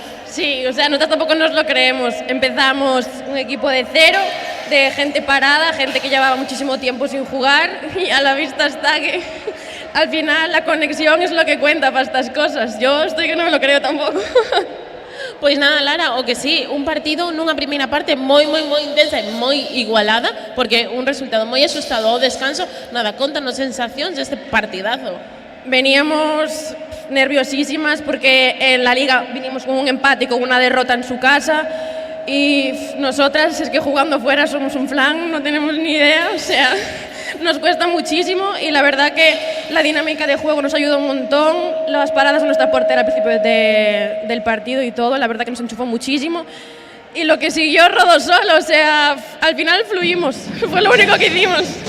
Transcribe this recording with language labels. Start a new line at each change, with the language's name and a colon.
Spanish: Sí, o sea, nosotros tampoco nos lo creemos. Empezamos un equipo de cero, de gente parada, gente que llevaba muchísimo tiempo sin jugar, y a la vista está que al final la conexión es lo que cuenta para estas cosas. Yo estoy que no me lo creo tampoco.
Galician: Pois nada, Lara, o que sí, un partido nunha primeira parte moi intensa e moi igualada, porque un resultado moi asustado ao descanso. Nada, contanos sensacións deste partidazo.
Spanish: Veníamos nerviosísimas porque en la liga vinimos con un empate y con una derrota en su casa, y nosotras es que jugando fuera somos un flan, no tenemos ni idea, o sea, nos cuesta muchísimo, y la verdad que la dinámica de juego nos ayudó un montón, las paradas de nuestra portera al principio del partido y todo, la verdad que nos enchufó muchísimo, y lo que siguió rodó solo, o sea, al final fluimos, fue lo único que hicimos.